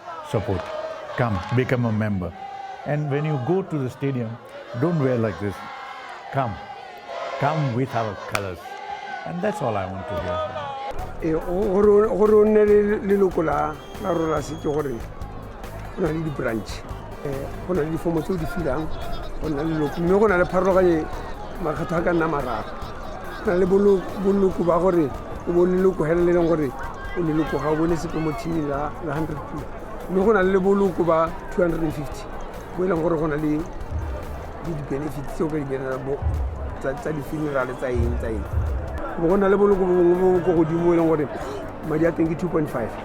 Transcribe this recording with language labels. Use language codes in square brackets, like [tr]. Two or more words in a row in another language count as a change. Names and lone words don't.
[en] Support. Come, become a member. And when you go to the stadium, don't wear like this. Come with our colors. And that's all I want to hear. Branch. [tn] Go na le difomo tse o di filang go na le leloko mme go na le pharologanye makgetho a ka nna mararo go na le boloko ba gore o bone leloko hela le leng gore o leloko ga o bone sepe mo teaming la 100 people mme go na le boloko ba 250 bo e leng gore go na le di-benefits tse o ka di benela bo tsa di-funeral tsa eng go na le boloko bo go godimo e leng gore madi a teng ke 2.5